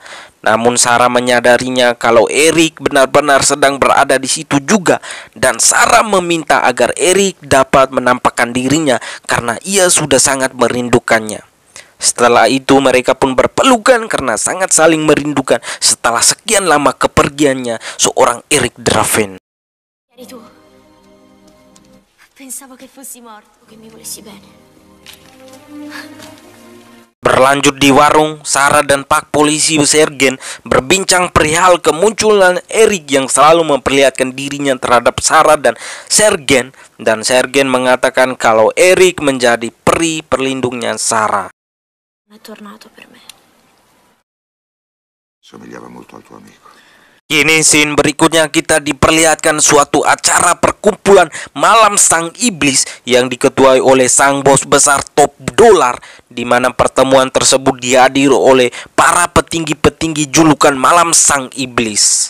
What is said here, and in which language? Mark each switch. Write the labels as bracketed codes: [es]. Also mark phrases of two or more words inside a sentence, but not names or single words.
[id] Namun Sarah menyadarinya kalau Erik benar-benar sedang berada di situ juga, dan Sarah meminta agar Erik dapat menampakkan dirinya karena ia sudah sangat merindukannya. Setelah itu mereka pun berpelukan karena sangat saling merindukan setelah sekian lama kepergiannya seorang Erik Draven. [it] Eri tu. Pensavo che fossi morto, che mi volessi bene. [id] Berlanjut di warung, Sarah dan Pak Polisi Sergen berbincang perihal kemunculan Erik yang selalu memperlihatkan dirinya terhadap Sarah dan Sergen. Dan Sergen mengatakan kalau Erik menjadi peri perlindungnya Sarah. [it] Non è tornato per me. Somigliava molto al tuo amico. [id] Kini scene berikutnya kita diperlihatkan suatu acara perkumpulan malam Sang Iblis yang diketuai oleh sang bos besar top dolar, di mana pertemuan tersebut dihadiri oleh para petinggi-petinggi julukan malam Sang Iblis.